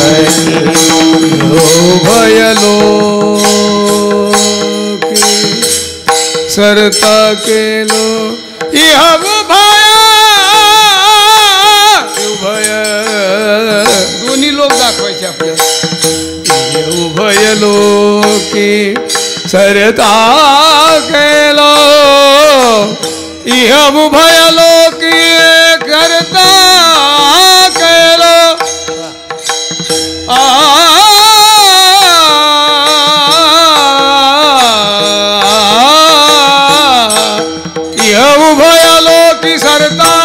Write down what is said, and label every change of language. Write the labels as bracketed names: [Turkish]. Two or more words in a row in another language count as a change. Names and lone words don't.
[Marathi] भयलो सरता केलो इह उभय, उभय दोन्ही लोक दाखवायचे आपल्याला. उभय लोकी सरता केलो इह उभय लोकी करता केलो, उभय लोकी सरता